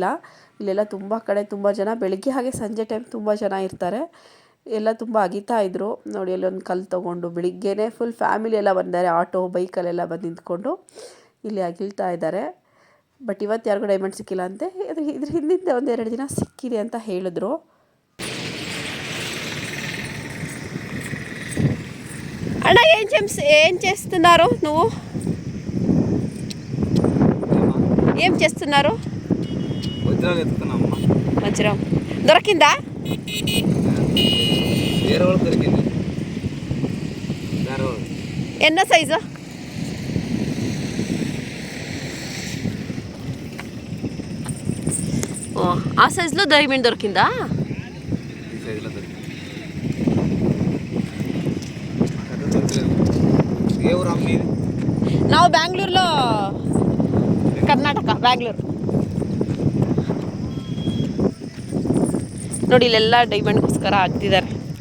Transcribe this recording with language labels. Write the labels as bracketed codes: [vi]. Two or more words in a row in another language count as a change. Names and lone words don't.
[kn] ಇಲ್ಲೆಲ್ಲ ತುಂಬ ಕಡೆ ತುಂಬ ಜನ ಬೆಳಗ್ಗೆ ಹಾಗೆ ಸಂಜೆ ಟೈಮ್ ತುಂಬ ಜನ ಇರ್ತಾರೆ. ಎಲ್ಲ ತುಂಬ ಅಗಿತಾ ಇದ್ರು. ನೋಡಿ, ಅಲ್ಲೊಂದು ಕಲ್ಲು ತೊಗೊಂಡು ಬೆಳಿಗ್ಗೆನೇ [en] full family [kn] ಎಲ್ಲ ಬಂದಿದ್ದಾರೆ, ಆಟೋ ಬೈಕಲ್ಲೆಲ್ಲ ಬಂದು ನಿಂತ್ಕೊಂಡು ಇಲ್ಲಿ ಅಗಿಲ್ತಾ ಇದ್ದಾರೆ. ಬಟ್ ಇವತ್ತು ಯಾರಿಗೂ ಡೈಮಂಡ್ ಸಿಕ್ಕಿಲ್ಲ ಅಂತೆ. ಇದ್ರ ಹಿಂದಿಂದ 1-2 ದಿನ ಸಿಕ್ಕಿದೆ ಅಂತ ಹೇಳಿದ್ರು. [te] అన్న ఏం చేస్తున్నారు నువ్వు? ఏం చేస్తున్నారు? వజ్రం దొరికిందా? ఎన్న సైజు? ఆ సైజులో డైమండ్ దొరికిందా? [kn] ನಾವು ಬ್ಯಾಂಗ್ಳೂರ್లో, ಕರ್ನಾಟಕ, ಬ್ಯಾಂಗ್ಳೂರು. ನೋಡಿ, ಇಲ್ಲೆಲ್ಲ ಡೈಮಂಡ್ಗೋಸ್ಕರ ಆಗ್ತಿದ್ದಾರೆ.